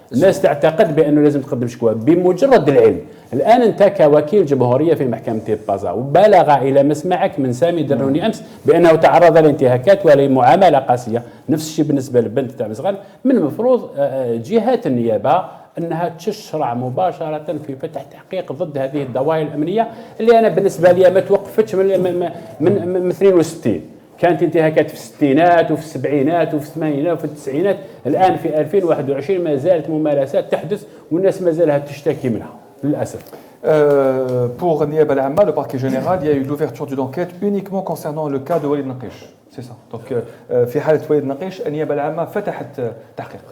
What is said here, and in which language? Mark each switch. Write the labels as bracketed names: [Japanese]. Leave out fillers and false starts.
[Arabic] الناس تعتقد بأنه لازم تقدم شكوى بمجرد العلم. الآن أنت كوكيل جمهورية في محكمة تيبازا وبالغ إلى مسمعك من سامي دروني أمس بأنه تعرض لانتهاكات ولمعاملة قاسية، نفس الشيء بالنسبة للبنت تاع مصغر، من المفروض جهات النيابة أنها تشرع مباشرة في فتح تحقيق ضد هذه الدوائر الأمنية اللي أنا بالنسبة لي ما توقفتش من 62. كانت انتهاكات في الستينات وفي السبعينات وفي الثمانينات وفي التسعينات. الآن في 2021 ما زالت ممارسات تحدث والناس ما زالها تشتكي منها للأسف. [French] Pour Niaba al-Amma, le parquet général, il y a eu l'ouverture d'une enquête uniquement concernant le cas de Walid Naqish. C'est ça. [Arabic] Donc, في حالة وليد نقيش النيابة العامة فتحت تحقيق.